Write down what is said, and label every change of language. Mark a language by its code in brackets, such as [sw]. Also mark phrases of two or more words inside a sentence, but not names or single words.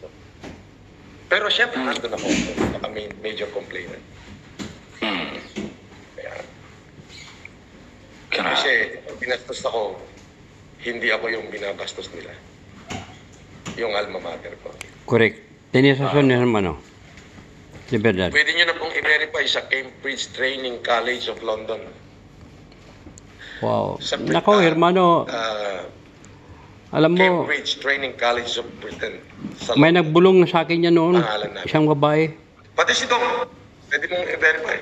[tl] Pero syempre, nandun ako, baka [en] major complainant. [tl] Kaya, kasi binastos ako, hindi ako yung binabastos nila. Yung alma mater ko. Correct. [es] Tenía razón, hermano. De verdad. [tl] Pwede nyo na pong i-verify sa Cambridge Training College of London. Wow. Nako, hermano. Alam mo, Cambridge Training College of Britain. may nagbulong sa akin yan noon. Isang babae. Pati si Dong, pwede mong i-verify.